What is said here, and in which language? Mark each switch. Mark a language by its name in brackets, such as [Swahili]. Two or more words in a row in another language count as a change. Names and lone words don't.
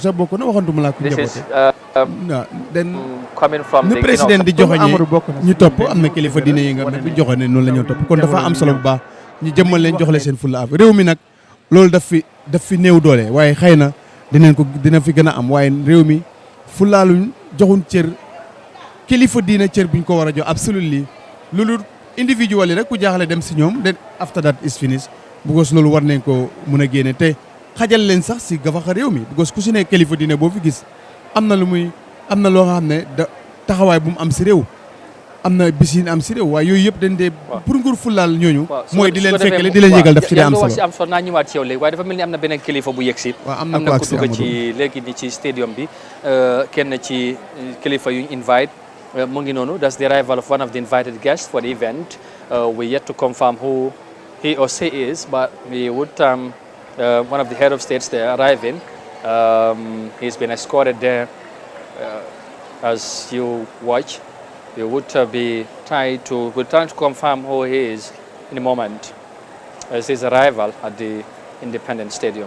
[Wolof] sax bokk na waxantuma laa ku njaboote waaw den ni président di joxoñee ñu topp am na kilifa diine yi nga xam ne bu joxe ne noonu la ñoo topp kon dafa am solo bu baax ñu jëmmal leen jox leen seen fulla af réew mi nag loolu daf fi néew doole waaye xëy na dina fi gën a am waaye réew mi fulaaluñ joxuñ cër kilifa diine cër buñ ko war a jox absolument loolu individual yi rek ku jaaxle dem si ñoom [English] then after that is finished [Wolof] because loolu war nañ ko mun a génne te xajal leen sax si gafaxa réew mi because ku si ne kilifa diine boo fi gis am na loo xam ne taxawaay bu mu am si réew am na bis yi am si réew waaye yooyu yëpp dañ dee pour nguur fulaal ñooñu mooy di leen fekkale di leen yëgal daf ci dee am solo si am solo naa ñëwaat ci yow léegi waaye dafa mel ni am na beneen kilifa bu yegg si am na ku dugg ci léegi ni ci stadium bi kenn ci kilifa yuñ invite mu ngi noonu [English] that's the arrival of one of the invited guests for the event we yet to confirm who he or she is but we would one of the head of states there arriving he's been escorted there as you watch we would be trying to confirm who he is in a moment as his arrival at the Independence Stadium.